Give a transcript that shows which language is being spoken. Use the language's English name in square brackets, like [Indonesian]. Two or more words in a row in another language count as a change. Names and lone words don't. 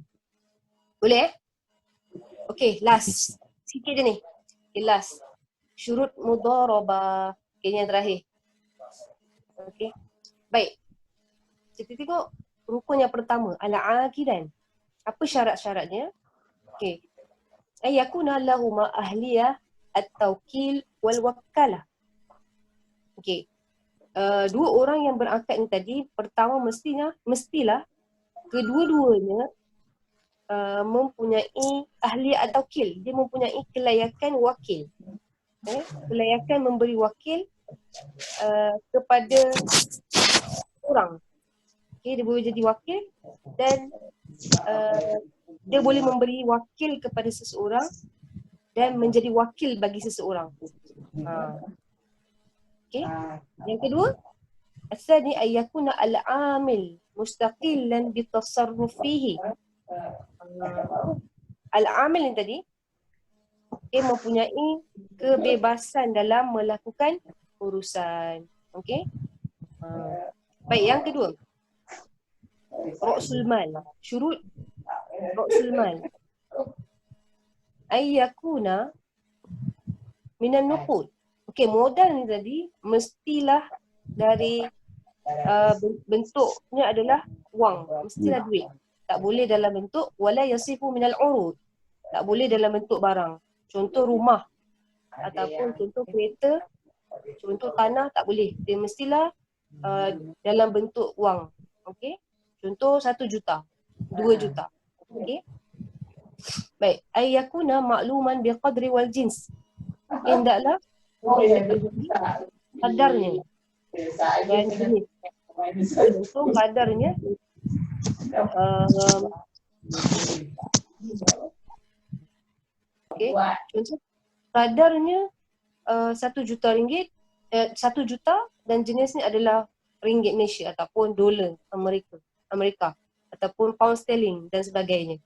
[Malay] Boleh? [English] Okey, last. [Malay] Sikit je ni. [English] Okay, last. [Arabic] شروط المضاربة. [Malay] Okay, yang terakhir. Okey. Baik. Kita tengok rukun yang pertama, al-aqidan. Apa syarat-syaratnya? Okey. [Arabic] أن يكون لهما أهلية التوكيل والوكالة. [Malay] Okey. Dua orang yang berangkat ni tadi, pertama mestilah kedua-duanya mempunyai ahli atau wakil. Dia mempunyai kelayakan wakil. Kelayakan memberi wakil kepada orang. Dia boleh jadi wakil dan dia boleh memberi wakil kepada seseorang dan menjadi wakil bagi seseorang. Okey. Yang kedua, [Arabic] الثاني أن يكون العامل مستقلا بالتصرف فيه. [Malay] Al-amil ni tadi mempunyai kebebasan dalam melakukan urusan. Okey. Baik, yang kedua, [Arabic] رأس المال. شروط رأس المال أن يكون من النقود. [Malay] Okey, modal ni tadi mestilah dari bentuknya adalah wang, mestilah duit. Tak boleh dalam bentuk [Arabic] ولا يصح من العروض. [Malay] Tak boleh dalam bentuk barang. Contoh rumah ataupun contoh kereta, contoh tanah, tak boleh. Dia mestilah dalam bentuk wang. Okey? Contoh 1 juta, 2 juta. Okey? Baik, [Arabic] أن يكون معلوما بالقدر والجنس. [Malay] Hendaklah kadarnya dan jenis. Contoh kadarnya okey, contoh kadarnya 1 juta ringgit, 1 juta dan jenisnya adalah ringgit Malaysia ataupun dolar Amerika ataupun pound sterling dan sebagainya.